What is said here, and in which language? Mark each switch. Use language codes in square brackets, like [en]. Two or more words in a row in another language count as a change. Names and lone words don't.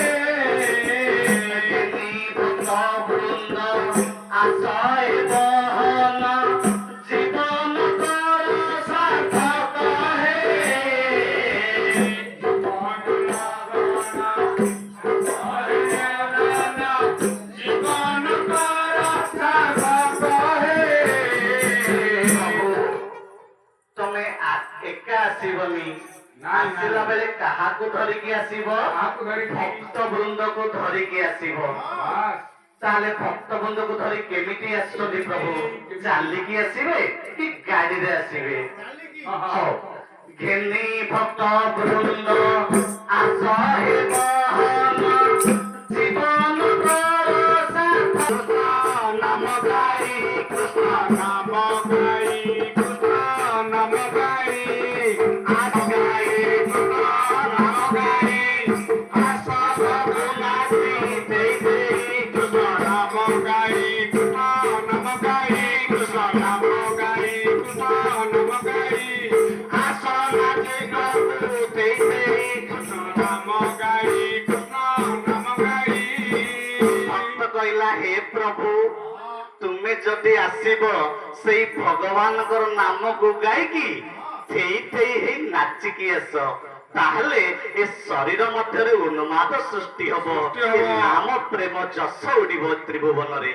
[or] ଭକ୍ତ ବୃନ୍ଦ ଆଶୟ ବହନ ଜୀବନ ତୋର ସାର୍ଥକ ହେ। ଜୀବନ କର ସାର୍ଥକ ହେ। ତମେ ଏକା ଆସିବନି, ନାଇଁ, ଆସିଲା ନାଇଁ। ବେଳେ କାହାକୁ ଧରିକି ଆସିବ? କାହାକୁ ଧରିକି? ଭକ୍ତ ବୃନ୍ଦକୁ ଧରିକି ଆସିବ। ବାସ୍। ତାହେଲେ ଭକ୍ତ ବୃନ୍ଦକୁ ଧରି କେମିତି ଆସୁଛନ୍ତି ପ୍ରଭୁ? ଚାଲିକି ଆସିବେ କି ଗାଡିରେ ଆସିବେ? ହଉ, ଘେନି ଭକ୍ତ ବୃନ୍ଦ ଆସ ହେ ବହନ ଜୀବନ ତୋର ସାର୍ଥକ। ନାମ ଗାଇ କୃଷ୍ଣ ନାମ ଗାଇ, କୃଷ୍ଣ ନାମ ଗାଇ, ଆସ ଗାଇ କୃଷ୍ଣ ନାମ ଗାଇ, ଆସ ଭଗବାନୀ ଦେଇ ଦେଇ, କୃଷ୍ଣ ନାମ ଗାଇ, କୃଷ୍ଣ ନାମ ଗାଇ, କୃଷ୍ଣ ନାମ ଗାଇ, କୃଷ୍ଣ ନାମ ଗାଇ, ଆସ ନାଚେ ଗବୁ ଦେଇ ଦେଇ, କୃଷ୍ଣ ନାମ ଗାଇ, କୃଷ୍ଣ ନାମ ଗାଇ। ভক্ত କହିଲା ହେ ପ୍ରଭୁ, ତୁମେ ଯଦି ଆସିବ ସେଇ ଭଗବାନଙ୍କର ନାମକୁ ଗାଇକି ଥେଇ ଥେଇ ହେଇ ନାଚିକି ଆସ, ତାହେଲେ ଏ ଶରୀର ମଧ୍ୟରେ ଉନ୍ମାଦ ସୃଷ୍ଟି ହବ, ଏ ନାମ ପ୍ରେମ ଯଶ ଉଡ଼ିବ ତ୍ରିଭୁବନରେ।